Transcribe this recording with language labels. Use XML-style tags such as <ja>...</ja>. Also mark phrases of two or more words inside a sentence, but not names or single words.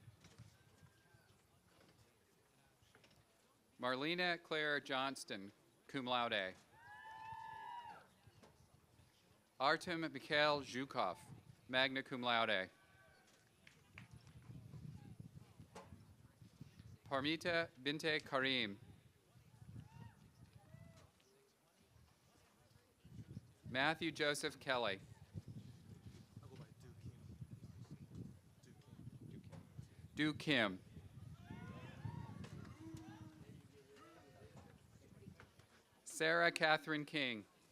<en>Marlena Claire Johnston,</en> <la>cum laude.</la> <en>Artem Mikhail Zhukov,</en> <la>magna cum laude.</la> <en>Parmita Binte Karim. Matthew Joseph Kelly. Du Kim. Sarah Catherine King.</en>